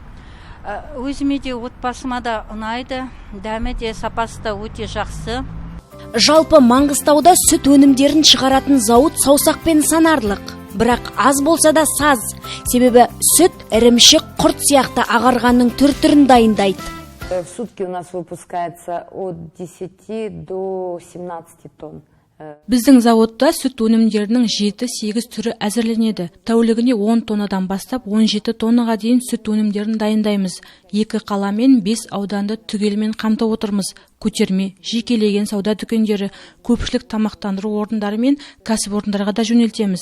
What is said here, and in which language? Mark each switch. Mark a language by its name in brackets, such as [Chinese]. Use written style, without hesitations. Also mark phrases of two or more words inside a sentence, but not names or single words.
[Kazakh] Өзіме де отбасыма да ұнайды, дәмі де сапасы да өте жақсы. Жалпы Маңғыстауда сүт өнімдерін шығаратын зауыт саусақпен санарлық. Бірақ аз болса да саз. Себебі сүт, ірімшік, құрт сияқты ағарғанның түр-түрін дайындайды. [Russian] В сутки у нас выпускается от 10 до 17 тонн. [Kazakh] Біздің зауытта сүт өнімдерінің 7-8 түрі әзірленеді. Тәулігіне 10 тоннадан бастап 17 тоннаға дейін сүт өнімдерін дайындаймыз. 2 қала мен 5 ауданды түгелмен қамтып отырмыз. Көтерме, жекелеген сауда дүкендері, көпшілік тамақтандыру орындары мен кәсіпорындарға да жөнелтеміз.